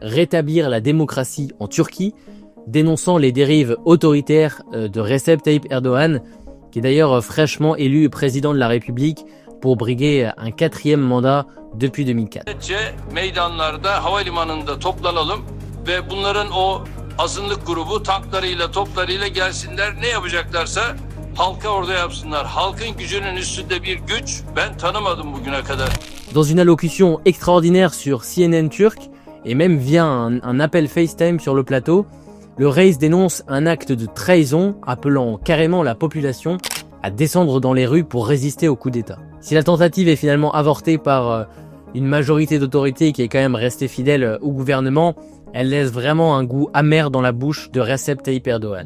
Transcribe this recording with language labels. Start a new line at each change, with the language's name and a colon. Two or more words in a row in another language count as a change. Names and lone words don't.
French: rétablir la démocratie en Turquie », dénonçant les dérives autoritaires de Recep Tayyip Erdogan, qui est d'ailleurs fraîchement élu président de la République pour briguer un 4e mandat depuis 2004.
Turkish: Meydanlarda, havalimanında toplanalım ve bunların o azınlık grubu tanklarıyla, toplarıyla gelsinler. Ne yapacaklarsa halka orada yapsınlar. Halkın gücünün üstünde bir güç ben tanımadım bugüne kadar.
French: Dans une allocution extraordinaire sur CNN turc, et même via un appel FaceTime sur le plateau, le Reis dénonce un acte de trahison appelant carrément la population à descendre dans les rues pour résister au coup d'État. Si la tentative est finalement avortée par une majorité d'autorités qui est quand même restée fidèle au gouvernement, elle laisse vraiment un goût amer dans la bouche de Recep Tayyip Erdogan.